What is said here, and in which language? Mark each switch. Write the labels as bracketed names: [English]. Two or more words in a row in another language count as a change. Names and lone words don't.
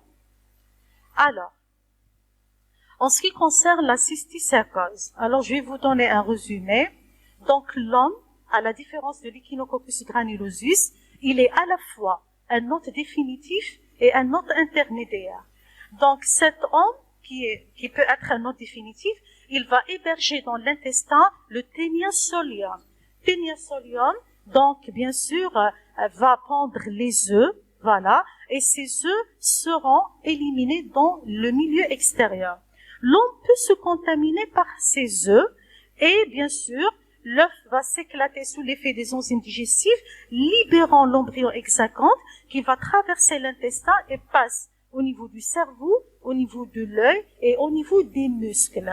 [French] Alors, en ce qui concerne la cysticercose, alors je vais vous donner un résumé. Donc l'homme, à la différence de l'Echinococcus granulosus, il est à la fois un hôte définitif et un hôte intermédiaire. Donc cet homme, qui peut être un hôte définitif, il va héberger dans l'intestin le ténia solium. Ténia solium, donc bien sûr, va pondre les œufs, voilà, et ces œufs seront éliminés dans le milieu extérieur. L'homme peut se contaminer par ces œufs et bien sûr, l'œuf va s'éclater sous l'effet des enzymes digestives, libérant l'embryon hexaconte qui va traverser l'intestin et passe au niveau du cerveau, au niveau de l'œil et au niveau des muscles.